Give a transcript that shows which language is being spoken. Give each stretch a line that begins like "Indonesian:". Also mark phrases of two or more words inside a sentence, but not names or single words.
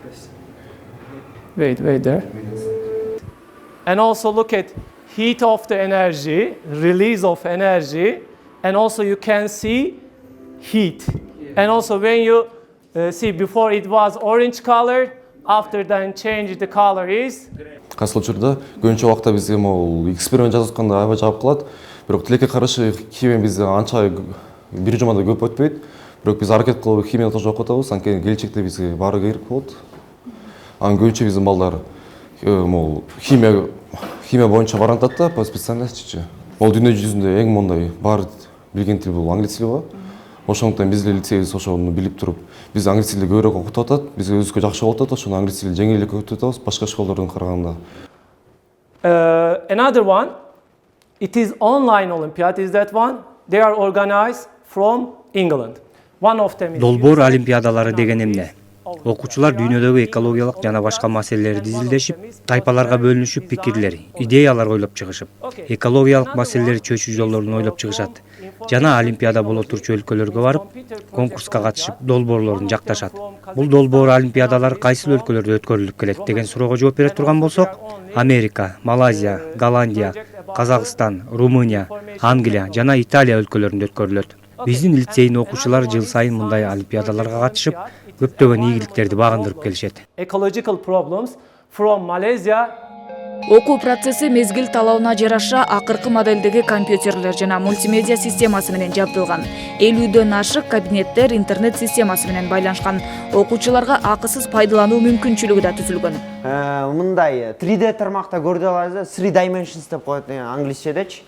English: Wait there. And also look at heat of the energy, release of energy, and also you can see heat. And also when you see before it was orange color, after then change the color is
Kyrgyz: Кайсы учурда көбүнчө убакта биз могул эксперимент жасап атканда аябай жагып калат. Бирок тилекке каршы химия бизде анча бир жумада көп өтпөйт. Бирок биз аракет кылып химияны тоже окуп атабыз. Анткени келечекте бизге баары керек болот. Анан көбүнчө биздин балдар могул химия боюнча барып атат да,
Russian: по специальностичи.
Kyrgyz: Ол дүйнө жүзүндө эң мондай баары билген тил бул англис тили го. Ошондуктан биз эле лицейбиз ошону билип туруп, биз англис тилди көбүрөөк окутуп атат, бизге өзүбүзгө жакшы болуп атат, ошону англис тилди жеңил эле өтүп атабыз башка школдордон караганда.
English: Another one, it is online Olympiad, is that one? They are organized from England. One of them is
Kyrgyz: Долбоор олимпиадалары деген эмне? Окуучулар дүйнөдөгү экологиялык жана башка маселелерди изилдешип, тайпаларга бөлүнүшүп пикирлер, идеялар ойлоп чыгышып, экологиялык маселелерди чечүү жолдорун ойлоп чыгышат. Жана олимпиада боло турчу өлкөлөргө барып, конкурска катышып, долбоорлорун жакташат. Бул долбоор олимпиадалар кайсыл өлкөлөрдө өткөрүлүп келет деген суроого жооп бере турган болсок, Америка, Малайзия, Голландия, Казакстан, Румыния, Англия жана Италия өлкөлөрүндө өткөрүлөт. Биздин лицейдин окуучулары жыл сайын мындай олимпиадаларга катышып, көптөгөн ийгиликтерди багындырып келишет.
English: ecological problems from Malaysia.
Kyrgyz: Окуу процесси мезгил талабына жараша акыркы модельдеги компьютерлер жана мультимедиа системасы менен жабдылган. 50дөн ашык кабинеттер интернет системасы менен байланышкан. Окуучуларга акысыз пайдалануу мүмкүнчүлүгү да түзүлгөн. Мындай 3D тармакта көрдү алабыз, 3 dimensions деп коет англисчедечи.